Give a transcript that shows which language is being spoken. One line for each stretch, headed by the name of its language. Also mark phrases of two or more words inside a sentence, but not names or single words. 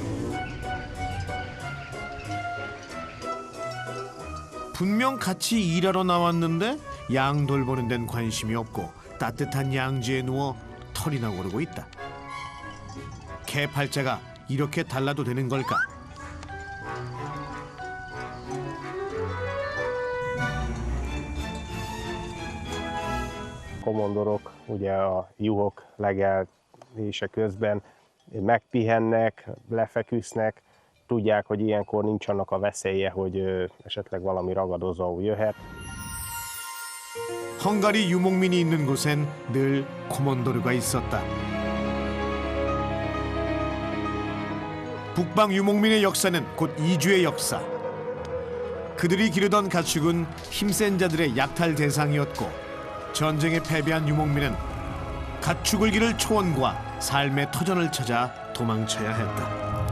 Korean: 분명 같이 일하러 나왔는데 양 돌보는 데는 관심이 없고 따뜻한 양지에 누워 털이나 고르고 있다. 개 팔자가 이렇게 달라도 되는 걸까?
Hungarian: Komondorok ugye a juhok legelése közben megpihennek, lefeküsznek, tudják, hogy ilyenkor nincs annak a veszélye, hogy esetleg valami ragadozó jöhet.
Korean: 헝가리 유목민이 있는 곳엔 늘 코몬도르가 있었다. 북방 유목민의 역사는 곧 이주의 역사. 그들이 기르던 가축은 힘센 자들의 약탈 대상이었고 전쟁에 패배한 유목민은 가축을 기를 초원과 삶의 터전을 찾아 도망쳐야 했다.